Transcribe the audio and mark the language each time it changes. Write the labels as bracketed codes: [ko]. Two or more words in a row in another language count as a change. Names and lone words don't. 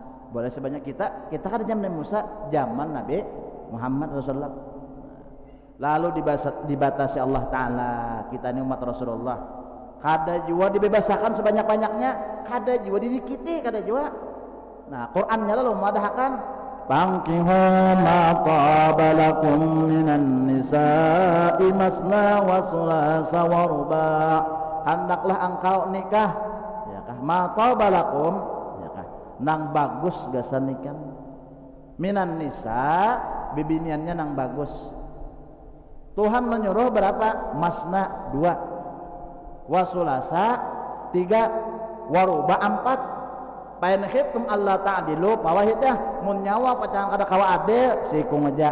[bjn] Boleh sebanyak kita kan zaman Nabi Musa, zaman Nabi Muhammad Rasulullah. Lalu dibatasi Allah Ta'ala, kita ini umat Rasulullah, kada jiwa dibebasakan sebanyak-banyaknya, kada jiwa didikiti, kada jiwa. Nah Qur'annya lalu madahkan [ar] فانكحوا ما طاب لكم من النساء مثنى وثلاث ورباع'. [bjn] Hendaklah engkau nikah, ya kah, [ar] ما طاب لكم, [bjn] ya kah, nang bagus gasan ikan [ar] من النساء [bjn] bibiniannya nang bagus. Tuhan menyuruh berapa? Masna 2, wasulasa 3, waruba 4. [ar] فإن خفتم ألا تعدلوا [bjn] pawahitnya mun nyawa pacang kada kawa adil sikung aja.